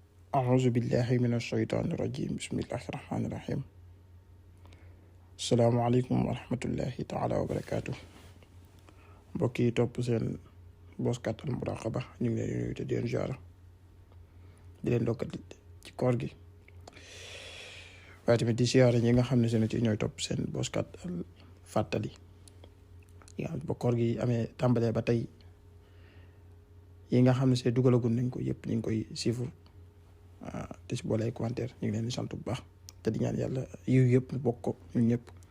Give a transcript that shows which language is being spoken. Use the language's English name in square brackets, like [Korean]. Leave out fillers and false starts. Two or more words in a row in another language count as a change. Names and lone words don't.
[Arabic] أعوذ بالله من الشيطان الرجيم بسم الله الرحمن الرحيم السلام عليكم ورحمة الله تعالى وبركاته [Wolof] mbokki topp seen Boskat Al Muraqaba ñu ngi leen nuyu te di leen ziara di leen dokkal ci koor gi waaye tamit di ziara ñi nga xam ne seen ci ñooy topp seen Boskat Al Fàttali yi nga xam ba koor gi amee tàmbalee ba tey yi nga xam ne see dugalagul nañ ko yëpp ñu ngi koy siifur te si boole ay commentaire ñu ngi leen di sant bu baax te di ñaan yàlla yiw yëpp ñu bokk ko ñun ñëpp